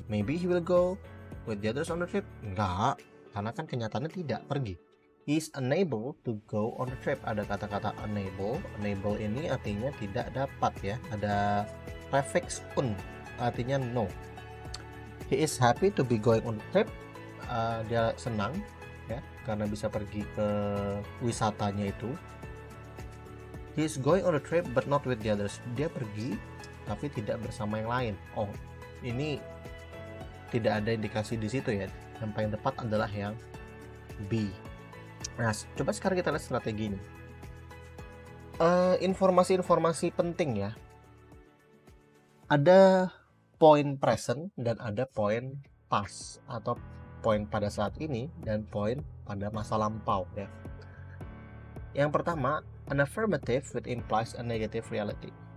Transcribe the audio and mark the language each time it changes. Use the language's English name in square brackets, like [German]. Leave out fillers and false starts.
[English] Maybe he will go with the others on the trip. [Indonesian] Enggak, karena kan kenyataannya tidak pergi. [English] He's unable to go on the trip. [Indonesian] Ada kata-kata unable. Unable ini artinya tidak dapat ya. Ada prefix un, artinya no. [English] He is happy to be going on the trip. [Indonesian] Dia senang ya karena bisa pergi ke wisatanya itu. [English] He is going on the trip but not with the others. [Indonesian] Dia pergi tapi tidak bersama yang lain. Oh, ini tidak ada indikasi di situ ya. Yang paling tepat adalah yang B. Nah, coba sekarang kita lihat strategi ini. Informasi-informasi penting ya. Ada poin present dan ada poin past atau poin pada saat ini dan poin pada masa lampau ya. Yang pertama, [English] an affirmative which implies a negative reality.